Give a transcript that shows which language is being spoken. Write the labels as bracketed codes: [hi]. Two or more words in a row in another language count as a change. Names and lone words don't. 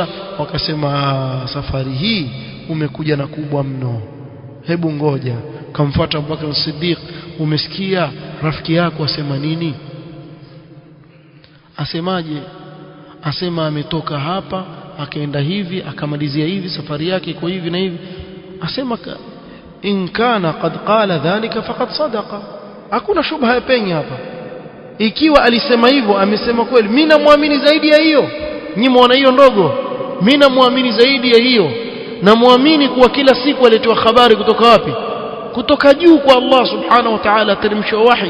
[sw] Wakasema safari hii umekuja na kubwa mno, hebu ngoja. Kamfuata Abubakar as-Siddiq, umesikia rafiki yako asema nini? Asemaje? asema ametoka hapa akaenda hivi akamalizia hivi, safari yake iko hivi na hivi, asema [ar] إن كان قد قال ذلك فقد صدق. [sw] Hakuna shubha ya penye hapa. Ikiwa alisema hivyo amesema kweli. Mimi namuamini zaidi ya hiyo. Nyinyi muona hiyo ndogo? Mimi namuamini zaidi ya hiyo. Namuamini kuwa kila siku alitoa habari kutoka wapi? Kutoka juu kwa Allah [ar] سبحانه وتعالى, [sw] teremsha wahi.